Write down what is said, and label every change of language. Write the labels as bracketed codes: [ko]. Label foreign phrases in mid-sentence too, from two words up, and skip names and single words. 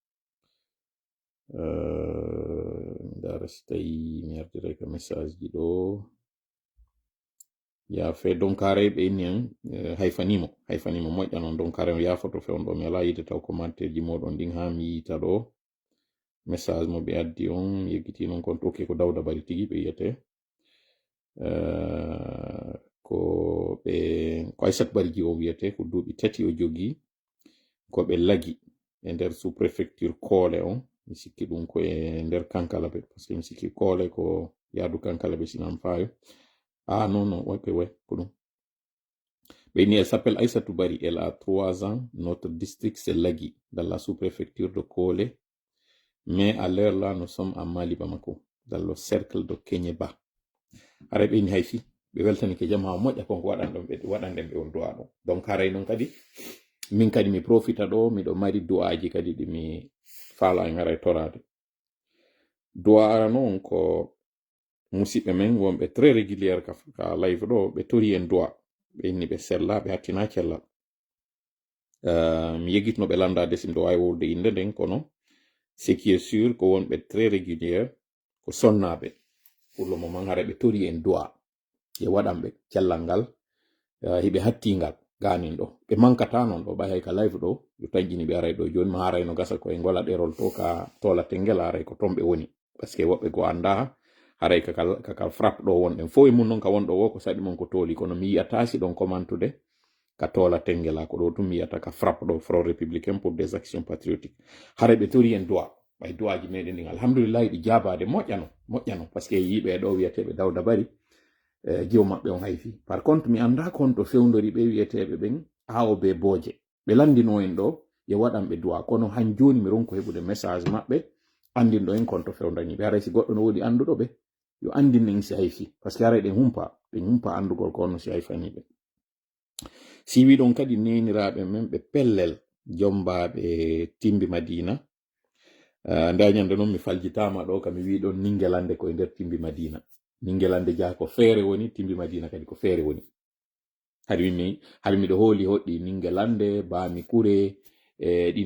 [ff] dara si tawi mi ardiray ko message ji ɗo yafe donc haray ɓe inni en hayfanimo moƴƴa noon donc haray yafoto fewn ɗo mi ala yide taw commentaire ji moɗon ɗin ha mi yita ɗo message mo ɓe addi on yeggiti noon kon toke ko Dawda Bari tigi ɓe yiyete ko Aissat Bari ji o wiyete ko duuɓi tati o jogi ko ɓe lagi e nder sous préfecture Koole on mi sikki ɗum ko e nder Kankalaɓe [fr] par ce que [ff] mi sikki Koole ko yaadu Kankalaɓe sinam fayo non ouais ko ɗum ɓe ni [fr] elle s'appelle Aissatou Bari elle a 3 ans notre district c'est Lagui dans la sous-préfecture de Koole mais à l'heure là nous sommes à Mali Bamako dans le cercle de Kenyeba [ff] haray ɓe ni hayfi ɓe weltani ke jam ha moƴƴa konko waɗanɗen ɓe on du'a ɗo donc haray noon kadi min kadi mi profita ɗo miɗo mari du'aji kadi ɗi mi faala en haray torade du'a ara noon ko musidɓe men wonɓe [fr] très régulière [ff] ka live ɗo ɓe tori en du'a ɓe inni ɓe sella ɓe hattina cellal mi yegitno ɓe landade sim ɗo wawi wowde inde nden kono [fr] ce qui est sûr [ff] ko wonɓe [fr] très régulière [ff] ko sonnaɓe [fr] pour le moment [ff] haray ɓe tori en du'a e waɗanɓe cellal ngal hiɓe hattingal ganin ɗo ɓe mankata noon ɗo ɓay hay ka live ɗo yo taƴƴini ɓe aray ɗo joni ma haray no gasa ko e ngola ɗerol to ka tola tengela aray ko ton ɓe woni [fr] par ce que [ff] woɓɓe go anda haray kakal frappe ɗo wonɗen fo e mum noon ka wonɗo wo ko saɗi mon ko tooli kono mi yiyata si ɗon commentude ka tola tengela ko ɗo tum mi yiyata ka frappe ɗo Front républicain pour des actions patriotiques haray ɓe tori en du'a ɓay du'aji meɗen ɗin alhamdoulillahi ɗi jabade moƴƴano [fr] par ce que [ff] yiɓe ɗo wiyeteɓe Dawda Bari jiwo maɓɓe on hayfi [fr] par contre [ff] mi anda kon to fewdori ɓe wiyeteɓe ɓen AOB Booje ɓe landino en ɗo ye waɗanɓe du'a kono han joni mi ronko heɓude message maɓɓe andinɗo en kon to fewdani ɓe haray si goɗɗo no woodi anduɗo ɓe yo andin en si hayfi [fr] par ce que [ff] haray ɗen humpa andugol ko onno si hayfaniɓe si wi ɗon kadi neniraɓe men ɓe pellel jombaɓe Timbi Madina nda ñande noon mi faljitama ɗo kam mi wi ɗon Ningelande ko e nder Timbi Madina Ningelande jaa ko feere woni Timbi Madina kadi ko feere woni hari miɗo hooli hoɗɗi Ningelande Bami Kure ɗin